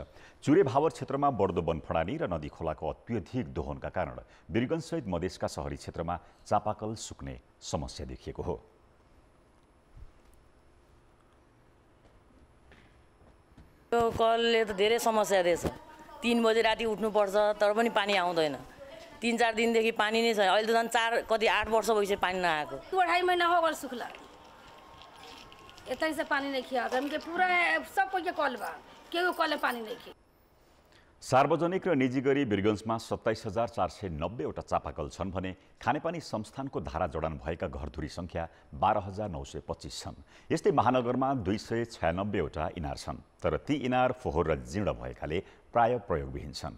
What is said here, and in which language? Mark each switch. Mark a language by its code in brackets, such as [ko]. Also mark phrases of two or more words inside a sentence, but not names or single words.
[ne] चुरे भावर क्षेत्रमा बढ्दो वनफडानी र नदी खोलाको अत्यधिक दोहनका कारण बिरगञ्जसहित मधेसका शहरी क्षेत्रमा चापाकल सुक्ने समस्या देखिएको हो। यो कलले त धेरै समस्या दिएछ। 3 बजे राति उठ्नुपर्छ तर पनि पानी आउँदैन। 3-4 दिनदेखि पानी नै छ। अहिले त झन् 8 वर्ष भइसक्यो पानी नआएको। [bho] 2.5 महीना हो गल सुखला। यतै से पानी नहीं खिया हमके पूरा सबको के कल बा केहू कल पानी नहीं खिया। [ne] सार्वजनिक र निजी गरी बिरगञ्जमा 27,490 वटा चापाकल छन् भने खानेपानी संस्थानको धारा जडान भएका घरधुरी सङ्ख्या 12,925 छन्। यस्तै महानगरमा 296 वटा इनार छन्, तर ती इनार फोहोर र जीर्ण भएकाले प्राय प्रयोगविहीन छन्।